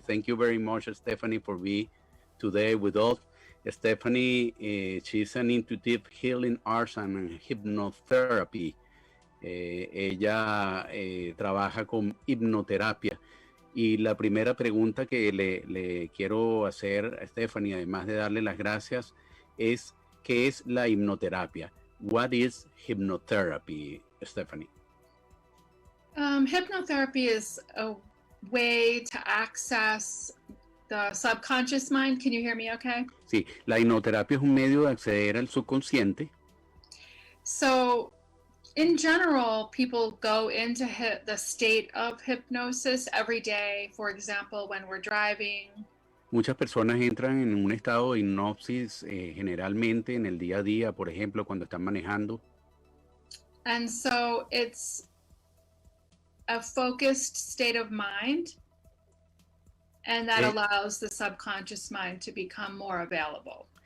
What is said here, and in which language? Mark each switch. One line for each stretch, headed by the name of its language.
English: Thank you very much, Stephanie, for being today with us. Stephanie, she's an intuitive healing arts and hypnotherapy.
Spanish: Ella trabaja con hipnoterapia. Y la primera pregunta que le quiero hacer a Stephanie, además de darle las gracias, es ¿qué es la hipnoterapia?
English: What is hypnotherapy, Stephanie? Hypnotherapy is a way to access the subconscious mind. Can you hear me okay?
Spanish: Sí, la hipnoterapia es un medio de acceder al subconsciente.
English: So, in general, people go into the state of hypnosis every day. For example, when we're driving,
Spanish: Muchas personas entran en un estado de hipnosis generalmente en el día a día, por ejemplo, cuando están manejando.
English: And so it's a focused state of mind, and that Eh, allows the subconscious mind to become more available.